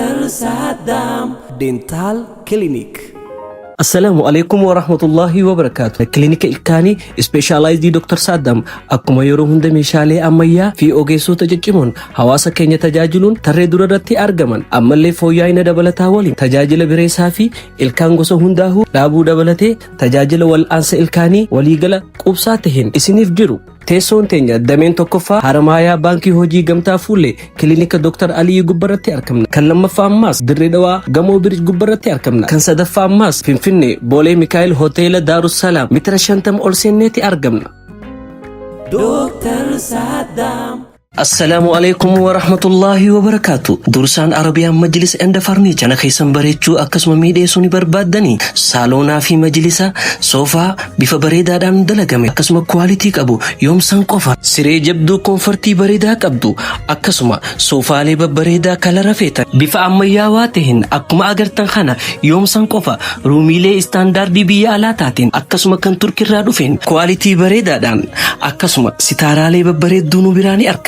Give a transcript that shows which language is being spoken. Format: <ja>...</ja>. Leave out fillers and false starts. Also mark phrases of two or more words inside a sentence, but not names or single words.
<om>Saddam Dental Clinic.</om> <ar>السلام عليكم ورحمة الله وبركاته.</ar> <om>Klinika ilkaanii specialized Dr. Saddam akkuma yeroo hunda meeshaalee ammayyaa fi ogeessota ciccimoon hawaasa keenya tajaajiluun tarree dura irratti argaman ammallee fooyya'ina dabalataa waliin tajaajila bireessaa fi ilkaan gosa hundaa'uu dhaabuu dabalatee tajaajila wal'aansa ilkaanii waliigala qubsaa taheen isiniif jiru. Teessoon teenya dameen tokkoffaa Haramaayaa Baankii Hojii Gamtaa Fuullee Kilinika Dr. Alii Gubbarratti argamna. Kan lammaffaa ammaas Dirree Dhawaa Gamoo Birij Gubbarratti argamna. Kan sadaffaa ammaas Finfinnee Boolee Mikaa'el Hoteela Daarussalaam meetira 50 ol seenneeti argamna. Dr. Saddam.</om> <ar>السلام عليكم ورحمة الله وبركاته.</ar> <om>Dursaan Arabiyaan Majlis Enda Farnicha na keessan bareechuu akkasuma miidheessuu ni barbaaddanii saaloonaa fi majlisa soofaa bifa bareedaadhaan dalagame akkasuma kwaalitii qabu yoomsan qofa siree jabduu koonfortii bareedaa qabdu akkasuma soofaalee babbareedaa kalara feetan bifa ammayyaawaa ta'een akkuma agartan kana yoomsan qofa ruumiilee istaandaardii biyya alaa taateen akkasuma kan turkirraa dhufeen kwaalitii bareedaadhaan akkasuma sitaaraalee babbareedduu nu biraan argattan.</om>